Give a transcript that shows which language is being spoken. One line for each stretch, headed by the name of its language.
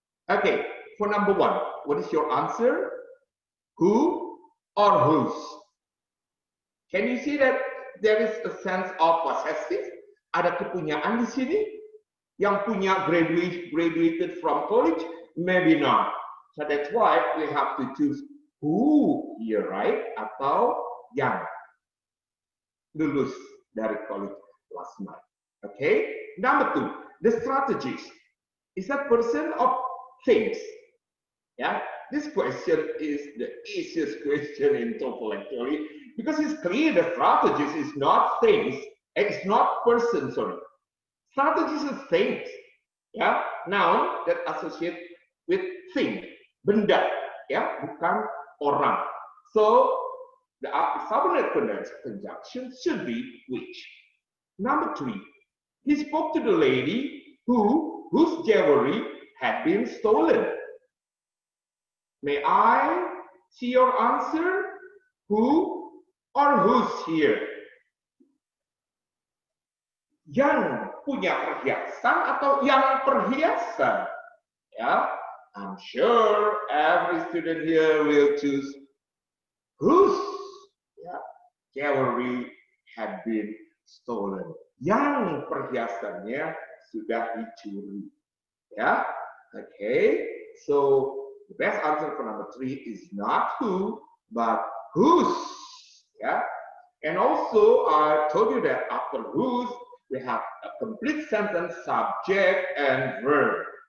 English: Okay, for number one, what is your answer? Who or whose? Can you see that there is a sense of possessive?
Indonesian: Ada kepunyaan di sini. Yang punya
English: graduated from college? Maybe not. So that's why we have to choose who here, right?
Indonesian: Atau yang lulus dari college
English: last month. Okay. Number 2, the strategies. Is that person or things? Yeah. This question is the easiest question in TOEFL actually, because it's clear the strategies is not things. It's not person, sorry. Strategies is things. Yeah, noun that associate with thing, benda.
Indonesian: Ya, bukan orang.
English: So the subordinate conjunction should be which. Number 3, he spoke to the lady whose jewelry had been stolen. May I see your answer? Who or whose here?
Indonesian: Yang punya perhiasan atau yang perhiasan?
English: Ya, I'm sure every student here will choose whose jewelry had been stolen.
Indonesian: Yang perhiasannya sudah dicuri. Ya, okay.
English: So the best answer for number 3 is not who, but whose. Yeah, and also I told you that after whose, we have a complete sentence, subject and verb.